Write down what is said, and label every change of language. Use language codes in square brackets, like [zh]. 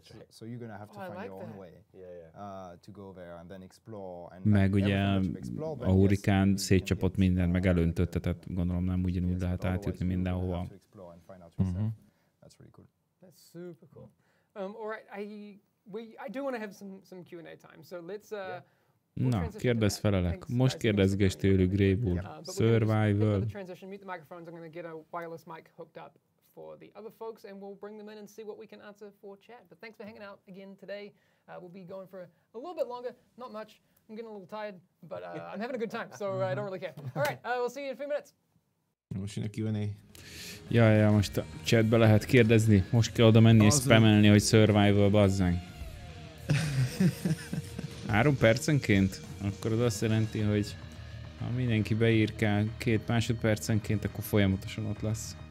[en] So you're gonna have to find your own way to go there and then explore. And [hu] meg ugye a hurrikán szétcsapott mindent, meg elöntötte, tehát gondolom nem ugyanúgy lehet átjutni mindenhova. [en] That's really cool. That's super cool. All right, I do want to have some Q&A time. So let's [hu] Na, kérdezz felelek. Most kérdezgess tőlük, Greybull. [en] Survival. Transition, mute the microphones. I'm going to get a wireless mic hooked up for the other folks, and we'll bring them in and see what we can answer for chat. But thanks for hanging out again today. We'll be going for a little bit longer, not much. I'm getting a little tired, but I'm having a good time, so I don't really care. All right, we'll see you in a few minutes. [hu] Most jön a Q&A. Ja, most a chatbe lehet kérdezni. Most kell oda menni és spamelni, hogy survival, bazzánk. 3 percenként? Akkor az azt jelenti, hogy ha mindenki beírkál 2 másodpercenként, akkor folyamatosan ott lesz.